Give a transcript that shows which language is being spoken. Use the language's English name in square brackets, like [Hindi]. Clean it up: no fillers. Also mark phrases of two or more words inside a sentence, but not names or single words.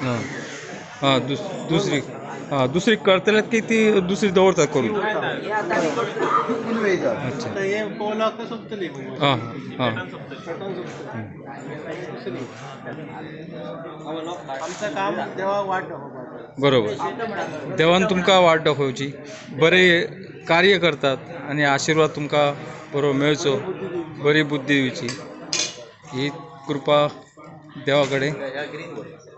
[Konkani] हां हां दुसरी करतले की ती दुसरी दवरतात करून? हे आता आमी करतो. अच्छा आता हे पोवलाक सोंपतली हां हां आमचं काम देवाक वाट दाखोवपाक. बरोबर. देवान तुमकां वाट दाखोवची, बरे कार्य करतात आणि आशिर्वाद तुमकां बरो मेळचो, बरी बुद्धी दिवची ही कृपा देवा कडेन